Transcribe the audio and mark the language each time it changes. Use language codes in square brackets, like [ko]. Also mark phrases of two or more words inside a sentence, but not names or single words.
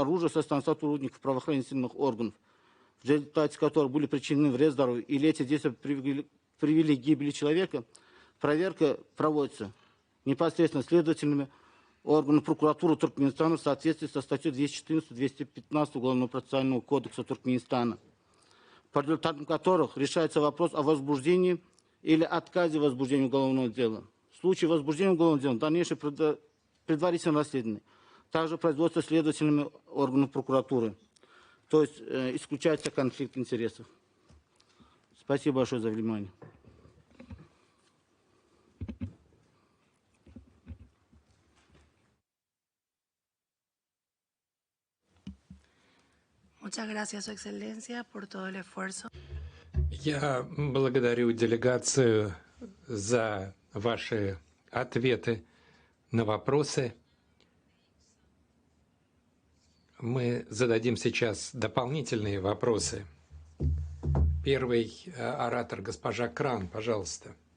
[ru] оружия со стороны сотрудников правоохранительных органов, в результате которых были причинены вред здоровью или эти действия привели к гибели человека, проверка проводится непосредственно следователями органов прокуратуры Туркменистана в соответствии со статьей 214-215 Уголовного процессуального кодекса Туркменистана, по результатам которых решается вопрос о возбуждении или отказе возбуждения уголовного дела. В случае возбуждения уголовного дела дальнейшее предварительное расследование. Также производство следователями органов прокуратуры. То есть исключается конфликт интересов. Спасибо большое за внимание. [es] Muchas gracias, Su Excelencia, por todo el esfuerzo. [ru] Я благодарю делегацию за ваши ответы на вопросы. Мы зададим сейчас дополнительные вопросы. Первый оратор, госпожа Кран, пожалуйста.